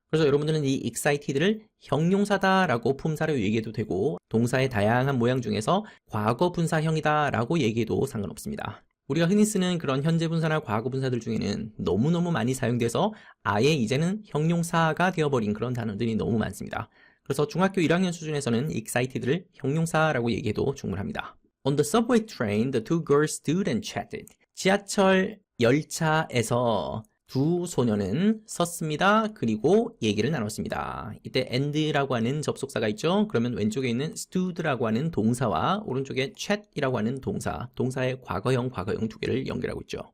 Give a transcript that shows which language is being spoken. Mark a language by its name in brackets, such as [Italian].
[Korean] 그래서 여러분들은 이 excited를 형용사다라고 품사로 얘기해도 되고 동사의 다양한 모양 중에서 과거 분사형이다라고 얘기해도 상관없습니다. 우리가 흔히 쓰는 그런 현재 분사나 과거 분사들 중에는 너무너무 많이 사용돼서 아예 이제는 형용사가 되어버린 그런 단어들이 너무 많습니다. 그래서 중학교 1학년 수준에서는 excited를 형용사라고 얘기해도 충분합니다. [English] On the subway train, the two girls stood and chatted. [Korean] 지하철 열차에서 두 소녀는 섰습니다. 그리고 얘기를 나눴습니다. 이때 and라고 하는 접속사가 있죠. 그러면 왼쪽에 있는 stood라고 하는 동사와 오른쪽에 chat이라고 하는 동사의 과거형 두 개를 연결하고 있죠.